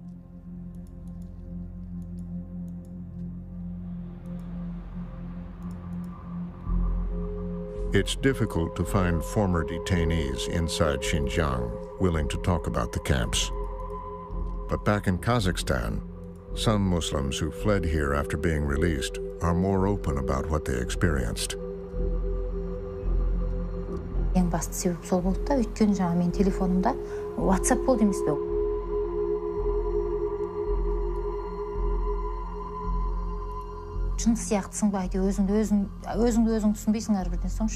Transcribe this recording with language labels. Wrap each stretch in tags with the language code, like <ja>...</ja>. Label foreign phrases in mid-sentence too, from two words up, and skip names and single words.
<en>It's difficult to find former detainees inside Xinjiang willing to talk about the camps. But back in Kazakhstan, some Muslims who fled here after being released are more open about what they experienced.</en> <kk>Ең басты себеп сол болды да, өйткені жаңа мен телефонымда WhatsApp болды емес пе? Жын сияқтысың ба, әйтеуір өзіңді өзің түсінбейсің әрбірден соң.</kk>